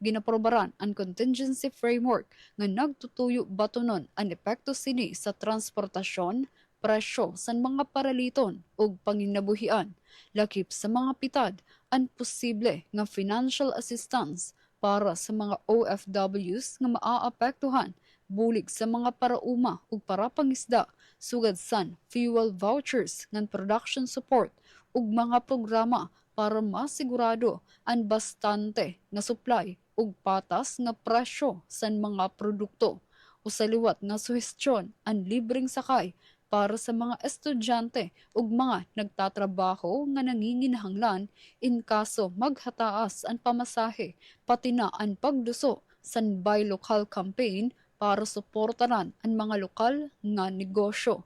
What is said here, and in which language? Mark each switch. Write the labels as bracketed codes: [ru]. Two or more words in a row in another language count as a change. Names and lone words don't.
[ceb] ginaprobaran ang [en] contingency framework [ceb] nga nagtutuyo batonon ang epekto sini sa transportasyon, presyo sa mga paraliton ug panginabuhian, lakip sa mga pitad ang posible nga [en] financial assistance [ceb] para sa mga OFWs nga maaapektuhan bulig sa mga parauma ug para pangisda sugad san [en] fuel vouchers [ceb] ngan [en] production support [ceb] ug mga programa para masigurado ang bastante nga supply ug patas nga presyo sa mga produkto. Usaliwat nga suhestyon ang libreng sakay para sa mga estudyante ug mga nagtatrabaho nga nanginginahanglan in kaso maghataas ang pamasahe pati na ang pagduso sa Buy Local campaign para suportaran ang mga lokal nga negosyo.